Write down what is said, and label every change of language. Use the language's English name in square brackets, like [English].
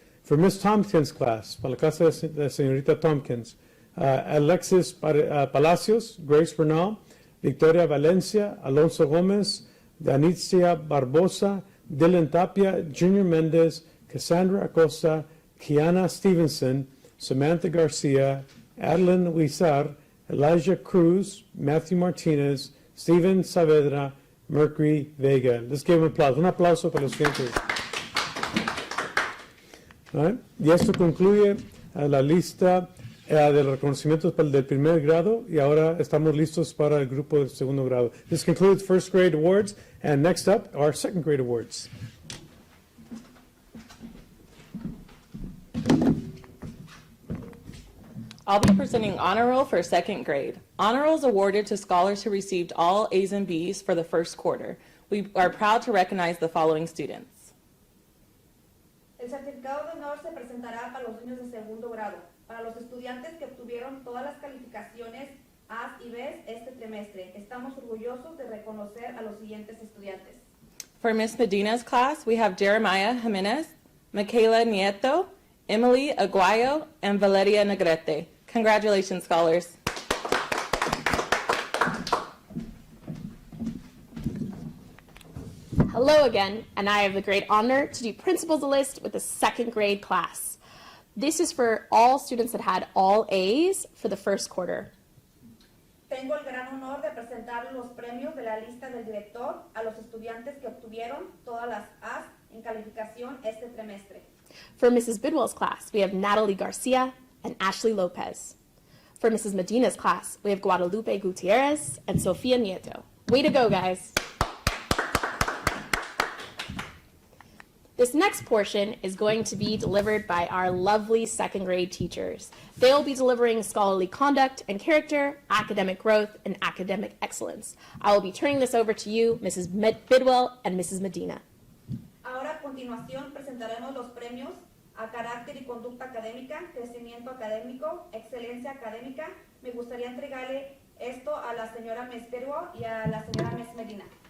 [English] For Miss Tompkins class, [Spanish] para la clase de señorita Tompkins, [English] Alexis Palacios, Grace Bernal, Victoria Valencia, Alonso Gómez, Danitzia Barbosa, Dylan Tapia, Junior Mendez, Cassandra Acosta, Kiana Stevenson, Samantha Garcia, Adeline Huizar, Elijah Cruz, Matthew Martinez, Steven Saavedra, Mercury Vega. Let's give them applause. [Spanish] Un aplauso para los estudiantes. [English] Right. [Spanish] Y esto concluye la lista de los reconocimientos del primer grado y ahora estamos listos para el grupo del segundo grado. [English] This concludes first grade awards, and next up are second grade awards. I'll be presenting Honor Roll for second grade. Honor Roll is awarded to scholars who received all A's and B's for the first quarter. We are proud to recognize the following students. [Spanish] El certificado de honor se presentará para los niños de segundo grado, para los estudiantes que obtuvieron todas las calificaciones A's y B's este trimestre. Estamos orgullosos de reconocer a los siguientes estudiantes. [English] For Miss Medina's class, we have Jeremiah Jimenez, Michaela Nieto, Emily Aguayo, and Valeria Negrete. Congratulations, scholars. Hello again, and I have the great honor to do Principal's List with the second grade class. This is for all students that had all A's for the first quarter. [Spanish] Tengo el gran honor de presentar los premios de la lista del director a los estudiantes que obtuvieron todas las A's en calificación este trimestre. [English] For Mrs. Bidwell's class, we have Natalie Garcia and Ashley Lopez. For Mrs. Medina's class, we have Guadalupe Gutierrez and Sofia Nieto. Way to go, guys. This next portion is going to be delivered by our lovely second grade teachers. They will be delivering scholarly conduct and character, academic growth, and academic excellence. I will be turning this over to you, Mrs. Bidwell and Mrs. Medina. [Spanish] Ahora a continuación presentaremos los premios a carácter y conducta académica, crecimiento académico, excelencia académica. Me gustaría entregarle esto a la señora Miss Bidwell y a la señora Miss Medina.